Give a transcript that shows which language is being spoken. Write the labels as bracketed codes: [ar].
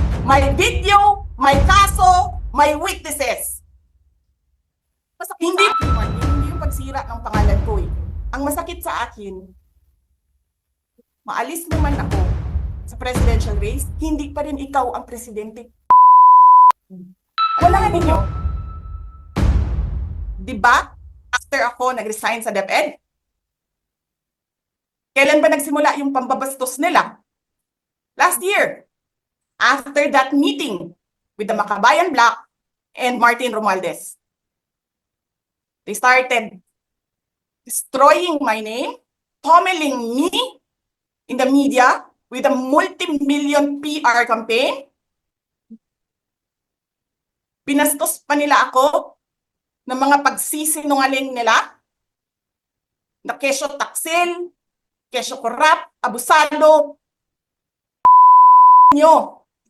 [tl] May video, may kaso, may witnesses. Hindi yung pagsira ng pangalan ko eh. Ang masakit sa akin, maalis mo man ako sa presidential race, hindi pa rin ikaw ang presidente. Wala nga ninyo. Diba? [en] After [tl] ako nag-resign sa DepEd, kailan ba nagsimula yung pambabastos nila? [en] Last year. After that meeting with the Makabayan Black and Martin Romualdez. They started destroying my name, pummeling me in the media with a multi-million PR campaign. [tl] Pinastos pa nila ako ng mga pagsisinungaling nila na kesyo taksil, kesyo korap, abusado nyo.